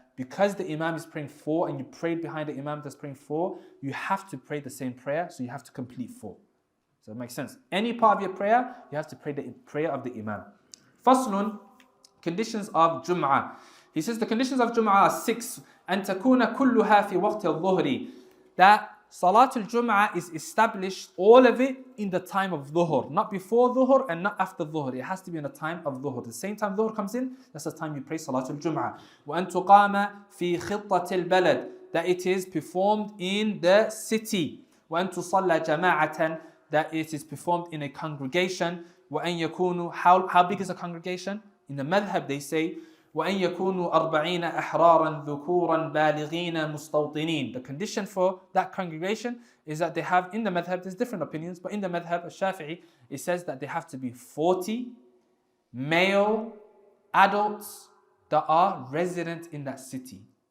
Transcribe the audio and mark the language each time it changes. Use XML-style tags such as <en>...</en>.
<en>Because the Imam is praying 4 and you prayed behind the Imam that's praying 4, you have to pray the same prayer, so you have to complete 4. So it makes sense. Any part of your prayer, you have to pray the prayer of the Imam. Faslun, conditions of Jumu'ah. He says the conditions of Jumu'ah are 6.</en> <ar>أن تكون كلها في وقت الظهر.</ar> <en>That Salatul Jumu'ah is established, all of it, in the time of Dhuhr. Not before Dhuhr and not after Dhuhr. It has to be in the time of Dhuhr. The same time Dhuhr comes in, that's the time you pray Salatul Jumu'ah.</en> <ar>وأن تقام في خطة البلد.</ar> <en>That it is performed in the city.</en> <ar>وأن تصلى جماعة.</ar> <en>That it is performed in a congregation.</en> <ar>وأن يكونوا,</ar> <en>how big is a congregation? In the madhab they say,</en> <ar>وأن يكونوا 40 أحرارا ذكورا بالغين مستوطنين.</ar> <en>The condition for that congregation is that they have, in the madhab, there's different opinions, but in the madhab al-Shafi'i, it says that they have to be 40 male adults that are resident in that city.</en>